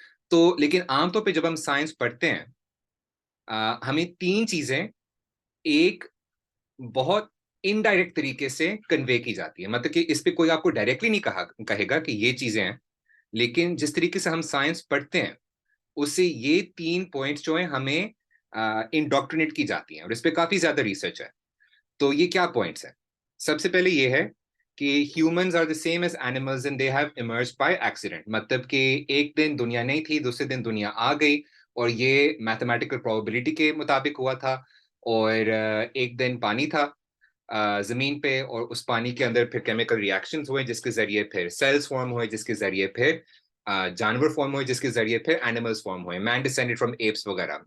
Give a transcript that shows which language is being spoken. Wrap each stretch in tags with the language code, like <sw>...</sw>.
<ur>تو لیکن عام طور پہ جب ہم سائنس پڑھتے ہیں ہمیں تین چیزیں ایک بہت انڈائریکٹ طریقے سے کنوے کی جاتی ہے. مطلب کہ اس پہ کوئی آپ کو ڈائریکٹلی نہیں کہے گا کہ یہ چیزیں ہیں, لیکن جس طریقے سے ہم سائنس پڑھتے ہیں اس سے یہ تین پوائنٹس جو ہیں ہمیں انڈوکٹرینیٹ کی جاتی ہیں, اور اس پہ کافی زیادہ ریسرچ ہے. تو یہ کیا پوائنٹس ہیں؟ سب سے پہلے یہ ہے کہ</ur> <en>humans are the same as animals and they have emerged by accident.</en> <ur>مطلب کہ ایک دن دنیا نہیں تھی, دوسرے دن دنیا آ گئی, اور یہ میتھمیٹیکل پروبیبلٹی کے مطابق ہوا تھا. اور ایک دن پانی تھا زمین پہ, اور اس پانی کے اندر پھر کیمیکل ریاکشنز ہوئے جس کے ذریعے پھر سیلز فارم ہوئے, جس کے ذریعے پھر جانور فارم ہوئے, جس کے ذریعے پھر اینیملز فارم ہوئے,</ur> <en>man descended from apes</en> <ur>وغیرہ.</ur>